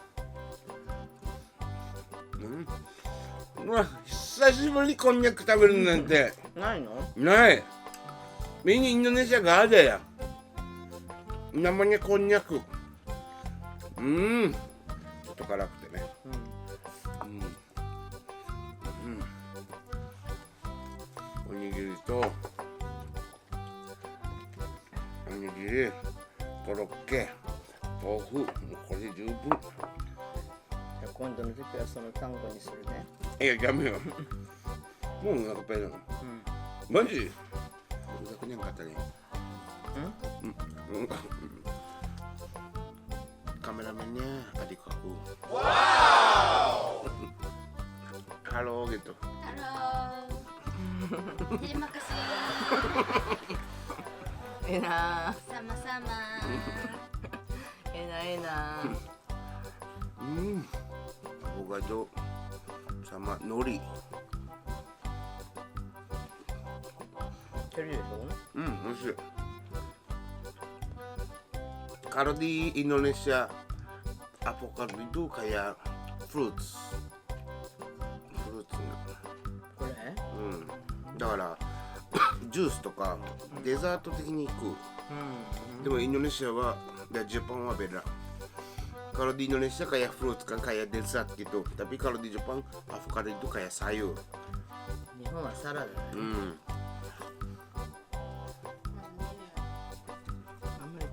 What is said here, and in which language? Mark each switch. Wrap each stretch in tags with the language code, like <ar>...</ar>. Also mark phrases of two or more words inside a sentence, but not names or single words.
<ja>うわ、久しぶりにこんにゃく食べるなんて。ないの？ない.</ja> <id>Ini Indonesia gak ada ya. Namanya konyak.</id> <ja>ちょっと辛くてね。おにぎりとおにぎり、コロッケ、豆腐、もうこれで十分。じゃあ今度の時はその単語にするね。いや、やめよう。もうお腹ペイなの。</ja> <id>マジ ？udah kenyang katanya. Kameramennya adik aku. Wow. Halo gitu. Halo. Terima kasih. Enak. Sama-sama. Enak. Avocado sama nori.</id> <ja>美味しい。</ja> <id>masih. Kalau di Indonesia avocado itu kayak fruits.</id> <ja>これ？だからジュースとかデザート的に行く。でもインドネシアは</ja> <id>dan Jepang mah beda. Kalau di Indonesia kayak fruit kan kayak dessert gitu. Tapi kalau di Jepang avocado itu kayak sayur.</id> <ja>日本はサラダだね。</ja>